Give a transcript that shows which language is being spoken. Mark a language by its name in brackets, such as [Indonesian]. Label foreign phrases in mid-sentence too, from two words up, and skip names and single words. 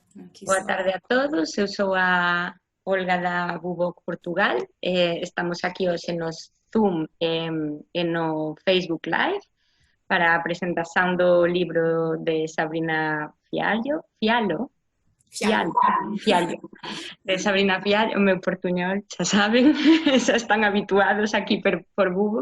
[Portuguese] Aqui Boa está. tarde a todos, eu sou a Olga da Buboc Portugal. [Galician] Estamos aquí hoxe no Zoom e no Facebook Live para a presentación do libro de Sabrina Fialho. Fiallo, de Sabrina Fiallo, o meu portuñol, xa saben, xa están habituados aquí por Buboc.